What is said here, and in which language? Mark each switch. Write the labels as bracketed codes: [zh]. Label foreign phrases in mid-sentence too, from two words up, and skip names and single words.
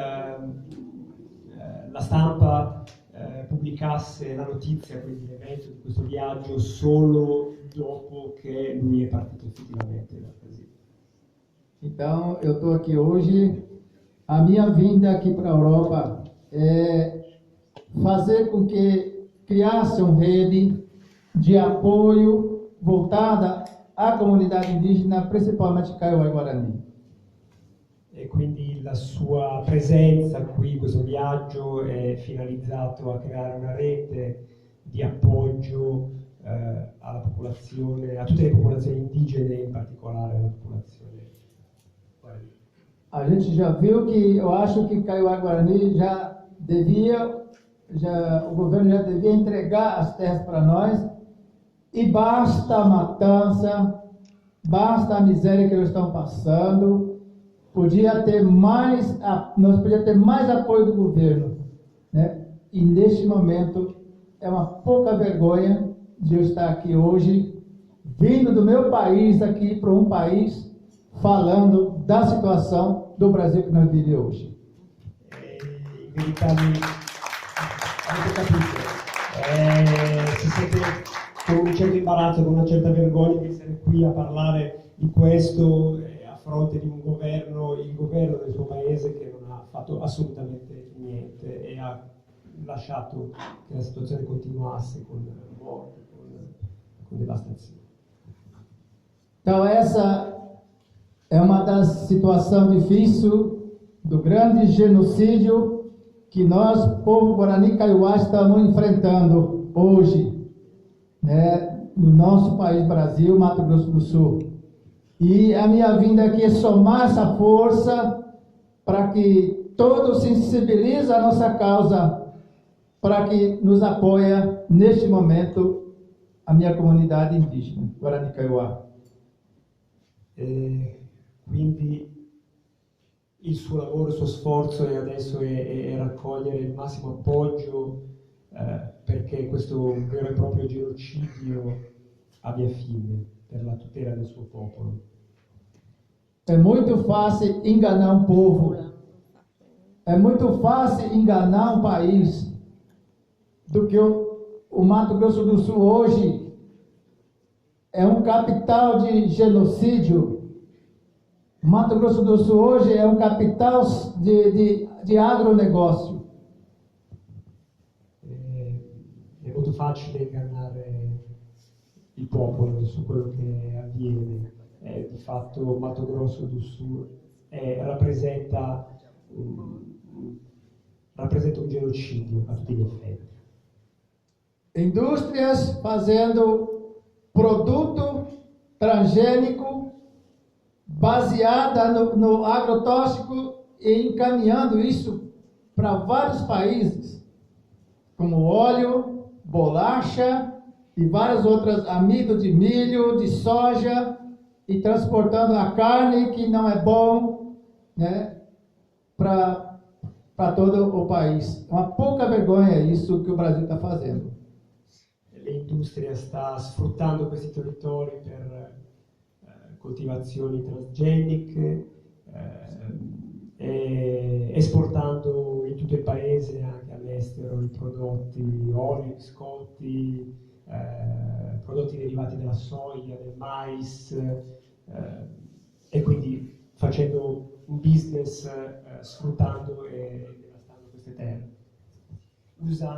[it] la stampa pubblicasse la notizia, quindi l'evento di questo viaggio, solo dopo che lui è partito effettivamente da Brasília. [pt] Então, eu estou aqui hoje. A minha vinda aqui para a Europa é fazer com que criasse uma rede de apoio voltada à comunidade indígena, principalmente Kaiowá e Guarani. [it] E quindi la sua presenza qui, questo viaggio, è finalizzato a creare una rete di appoggio alla popolazione, a tutte le popolazioni indigene, in particolare alla popolazione guarani. [pt] A gente já viu que, eu acho que Kaiowá e Guarani o governo já devia entregar as terras para nós, e basta a matança, basta a miséria que eles estão passando. Nós podíamos ter mais apoio do governo, né? E neste momento é uma pouca vergonha de eu estar aqui hoje, vindo do meu país aqui para um país, falando da situação do Brasil que nós vivemos hoje. [it] In verità avete capito, si sente con un certo imbarazzo, con una certa vergogna di essere qui a parlare di questo a fronte di un governo, il governo del suo paese, che non ha fatto assolutamente niente e ha lasciato che la situazione continuasse con morti, con devastazione. [pt] Então essa é uma das situações difíceis do grande genocídio que nós, povo Guarani Kaiowá, estamos enfrentando hoje, né, no nosso país Brasil, Mato Grosso do Sul. E a minha vinda aqui é somar essa força para que todos sensibilizem a nossa causa, para que nos apoie neste momento a minha comunidade indígena, Guarani Kaiowá. [it] Quindi il suo lavoro, il suo sforzo adesso è raccogliere il massimo appoggio perché questo vero e proprio genocidio abbia fine, per la tutela del suo popolo. [pt] É muito fácil enganar um povo, é muito fácil enganar um país, do que o Mato Grosso do Sul hoje é um capital de genocídio. Mato Grosso do Sul hoje é um capital de agronegócio. [it] È molto facile ingannare il popolo su quello che avviene. Di fatto Mato Grosso do Sul rappresenta un genocidio a tutti gli effetti. [pt] Indústrias fazendo produto transgênico baseada no agrotóxico e encaminhando isso para vários países, como óleo, bolacha e várias outras, amido de milho, de soja, e transportando a carne que não é bom, né, para todo o país. É uma pouca vergonha isso que o Brasil está fazendo. [it] L'industria sta sfruttando questi territori per coltivazioni transgeniche, e esportando in tutto il paese, anche all'estero, i prodotti, oli, biscotti, prodotti derivati dalla soia, del mais, e quindi facendo un business sfruttando e devastando queste terre.